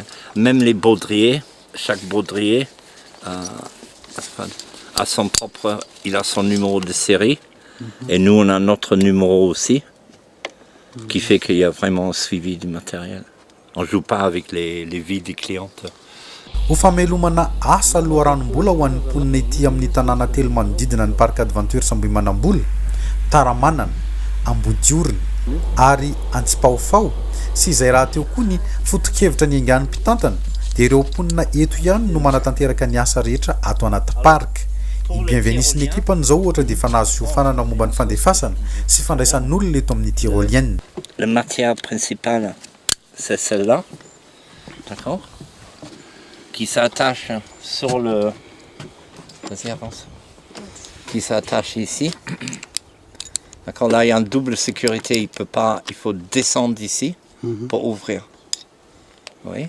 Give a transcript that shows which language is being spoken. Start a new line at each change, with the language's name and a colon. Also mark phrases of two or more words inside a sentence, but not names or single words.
French: Même les baudriers, chaque baudrier a son propre, il a son numéro de série. Et nous on a notre numéro aussi. Qui fait qu'il y a vraiment un suivi du matériel. On ne joue pas avec les vies des clientes.
Malagasy: Ho famelomana asa loharanombola ho an'ny mponina ety amin'ny tanàna telo manodidina ny parc adventures Ambohimanambola, Taramanana, Ambodiorina ary Antsipaofao sy izay raha teo koa ny foto-kevitra ny aingan'ny mpitantana dia ireo mponina eto ihany no manatanteraka ny asa rehetra ato anaty parc. I bienvenue sy ny ekipany zao ohatra dia efa nahazo fiofanana momba ny fandefasana sy fandraisan'olona eto amin'ny tyrolienne.
French: La matière principale c'est celle-là, d'accord, qui s'attache sur le, vas-y avance, qui s'attache ici, d'accord. Là il y a une double sécurité, il peut pas, il faut descendre ici pour ouvrir, vous voyez.